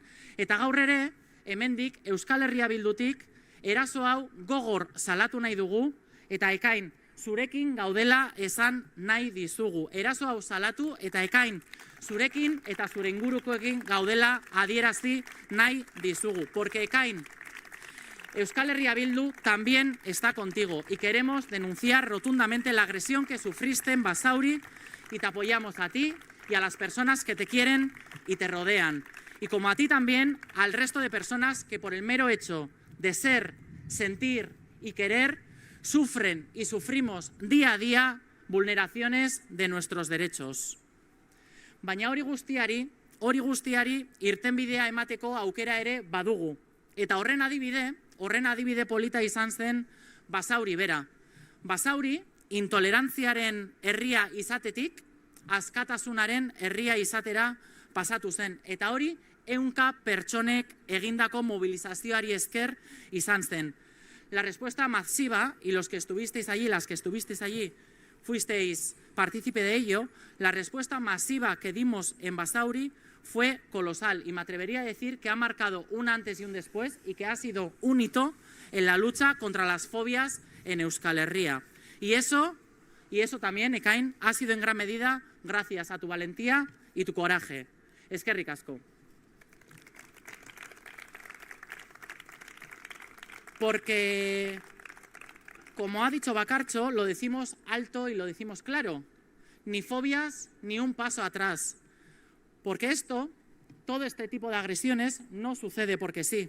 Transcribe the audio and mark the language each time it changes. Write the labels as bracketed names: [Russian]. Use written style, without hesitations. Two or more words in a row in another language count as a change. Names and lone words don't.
[Basque] Eta gaur ere, hemendik Euskal Herria Bildutik eraso hau gogor salatu nahi dugu, eta Ekain, zurekin gaudela esan nahi dizugu. Eraso hau salatu eta Ekain, zurekin eta zure ingurukoekin gaudela adierazi nahi dizugu. [Spanish] Porque Ekain, Euskal Herria Bildu también está contigo y queremos denunciar rotundamente la agresión que sufriste en Basauri y te apoyamos a ti y a las personas que te quieren y te rodean. Y como a ti también, al resto de personas que por el mero hecho de ser, sentir y querer, sufren y sufrimos día a día vulneraciones de nuestros derechos. [Basque] Baina hori guztiari irtenbidea emateko aukera ere badugu. Eta horren adibide polita izan zen Basauri bera. Basauri intolerantziaren herria izatetik, askatasunaren herria izatera pasatu zen. Eta hori 100 pertsonek egindako mobilizazioari esker izan zen. [Spanish] La respuesta masiva, y los que estuvisteis allí, las que estuvisteis allí, fuisteis partícipe de ello, la respuesta masiva que dimos en Basauri fue colosal y me atrevería a decir que ha marcado un antes y un después y que ha sido un hito en la lucha contra las fobias en Euskal Herria. Y eso también, Ekain, ha sido en gran medida gracias a tu valentía y tu coraje. [Basque] Eskerrik asko. [Spanish] Porque, como ha dicho Bakartxo, lo decimos alto y lo decimos claro. Ni fobias, ni un paso atrás. Porque todo este tipo de agresiones no sucede porque sí.